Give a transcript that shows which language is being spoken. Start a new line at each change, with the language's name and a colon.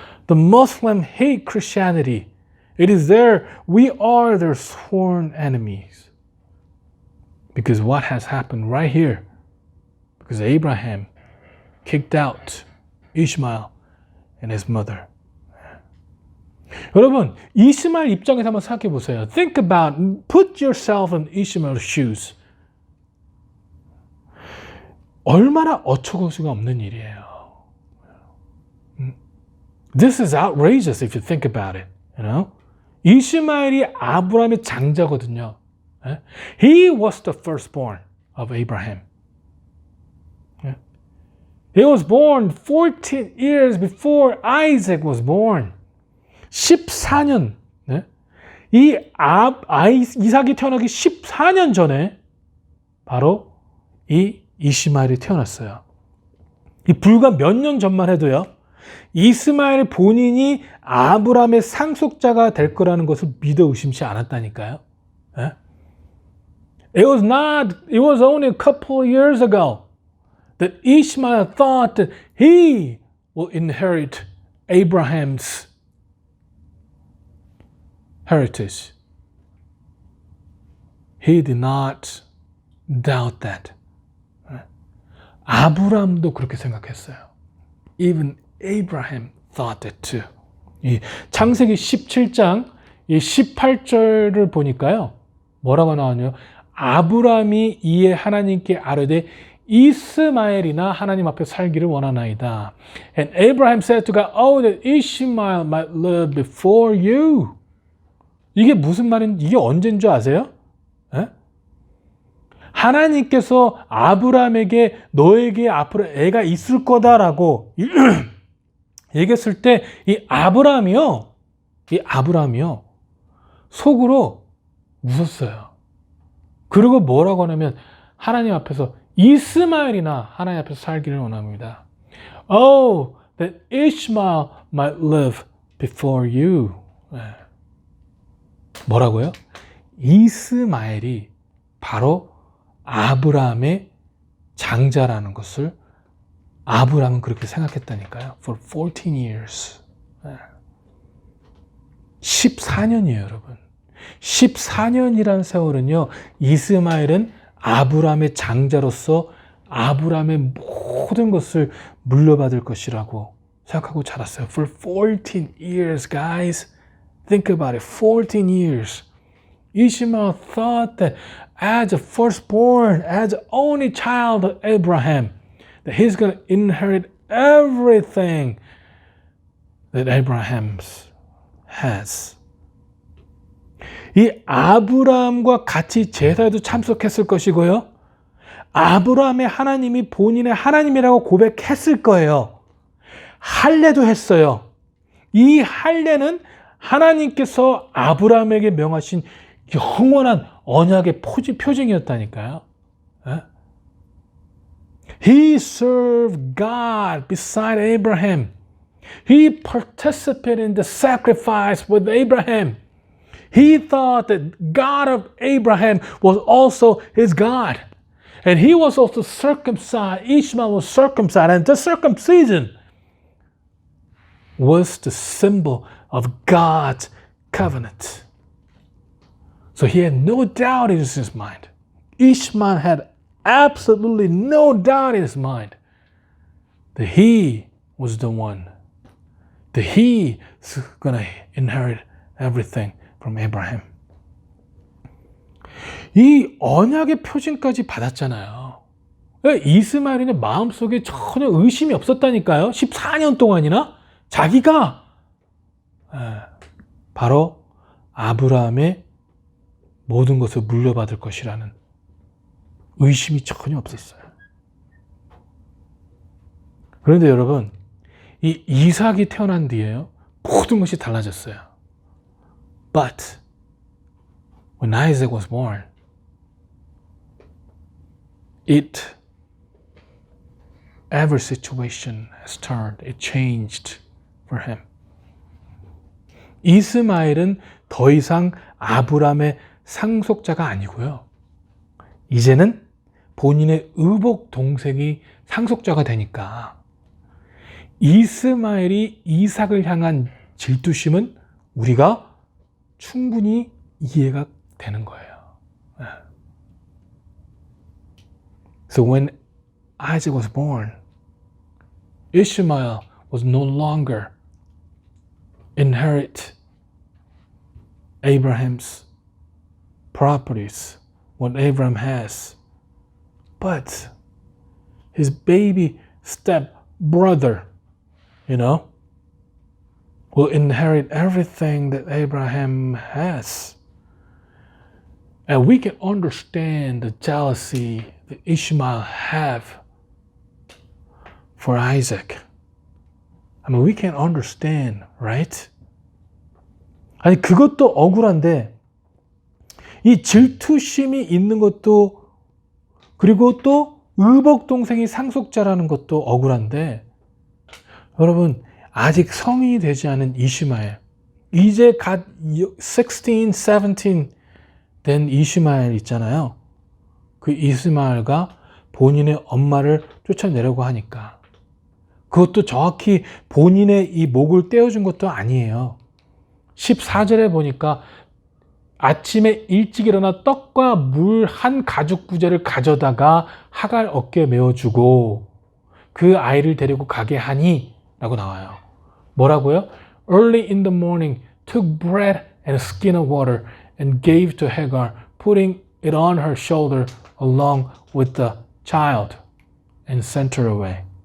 English: The Muslim hate Christianity. It is we are their sworn enemies. Because what has happened right here? Because Abraham kicked out Ishmael and his mother.
Korean: 여러분, 이스마엘 입장에서 한번 생각해 보세요.
English: Think about, put yourself in Ishmael's shoes.
Korean: 얼마나 어처구니가 없는 일이에요.
English: This is outrageous if you think about it. You know?
Korean: 이스마엘이 아브라함의 장자거든요.
English: He was the firstborn of Abraham. He was born 14 years before Isaac was born.
Korean: 14년. 이삭이 태어나기 14년 전에 바로 이 이스마엘이 태어났어요. 이 불과 몇 년 전만 해도요. 이스마엘 본인이 아브라함의 상속자가 될 거라는 것을 믿어 의심치 않았다니까요.
English: It was only a couple of years ago that Ishmael thought that he will inherit Abraham's heritage. He did not doubt that.
Korean: 아브라함도 그렇게 생각했어요.
English: Even Abraham thought that too.
Korean: 이 창세기 17장 이 18절을 보니까요. 뭐라고 나오냐요? 아브라함이 이에 하나님께 아뢰되 이스마엘이나 하나님 앞에 살기를 원하나이다.
English: And Abraham said to God, oh, that Ishmael might live before you.
Korean: 이게 무슨 말인지, 이게 언제인 줄 아세요? 에? 하나님께서 아브라함에게 너에게 앞으로 애가 있을 거다라고 얘기했을 때 이 아브라함이요 속으로 웃었어요. 그리고 뭐라고 하냐면 하나님 앞에서 이스마엘이나 하나님 앞에서 살기를 원합니다.
English: Oh, that Ishmael might live before you.
Korean: 뭐라고요? 이스마엘이 바로 아브라함의 장자라는 것을 아브라함은 그렇게 생각했다니까요.
English: For 14 years.
Korean: 14년이에요, 여러분. 14년이라는 세월은요, 이스마엘은 아브라함의 장자로서 아브라함의 모든 것을 물려받을 것이라고 생각하고 자랐어요.
English: For 14 years, guys. Think about it. 14 years. Ishmael thought that as a firstborn, as the only child of Abraham, that he's going to inherit everything that Abraham has.
Korean: 이 아브라함과 같이 제사에도 참석했을 것이고요. 아브라함의 하나님이 본인의 하나님이라고 고백했을 거예요. 할례도 했어요. 이 할례는 하나님께서 아브라함에게 명하신 영원한 언약의 표징이었다니까요.
English: He served God beside Abraham. He participated in the sacrifice with Abraham. He thought that God of Abraham was also his God. And he was also circumcised. Ishmael was circumcised. And the circumcision was the symbol of God's covenant. So he had no doubt in his mind. Ishmael had absolutely no doubt in his mind that he was the one, that he is going to inherit everything from Abraham.
Korean: 이 언약의 표징까지 받았잖아요. 이스마엘의 마음속에 전혀 의심이 없었다니까요. 14년 동안이나 자기가 바로 아브라함의 모든 것을 물려받을 것이라는 의심이 전혀 없었어요. 그런데 여러분, 이 이삭이 태어난 뒤에요, 모든 것이 달라졌어요.
English: But when Isaac was born, every situation has turned, it changed for him.
Korean: 이스마엘은 더 이상 아브람의 상속자가 아니고요. 이제는 본인의 의복 동생이 상속자가 되니까 이스마엘이 이삭을 향한 질투심은 우리가 충분히 이해가 되는 거예요.
English: So when Isaac was born, Ishmael was no longer inherit Abraham's properties, what Abraham has, but his baby step brother, will inherit everything that Abraham has. And we can understand the jealousy that Ishmael have for Isaac. I mean, we can understand, right?
Korean: 아니, 그것도 억울한데, 이 질투심이 있는 것도, 그리고 또 의복 동생이 상속자라는 것도 억울한데, 여러분, 아직 성인이 되지 않은 이시마엘, 이제 갓 16, 17 된 이시마엘 있잖아요. 그 이스마엘과 본인의 엄마를 쫓아내려고 하니까, 그것도 정확히 본인의 이 목을 떼어준 것도 아니에요. 14절에 보니까 아침에 일찍 일어나 떡과 물 한 가죽 부재를 가져다가 하갈 어깨에 메어주고 그 아이를 데리고 가게 하니 라고 나와요. 뭐라고요?
English: Early in the morning took bread and a skin of water and gave to Hagar, putting it on her shoulder along with the child and sent her away.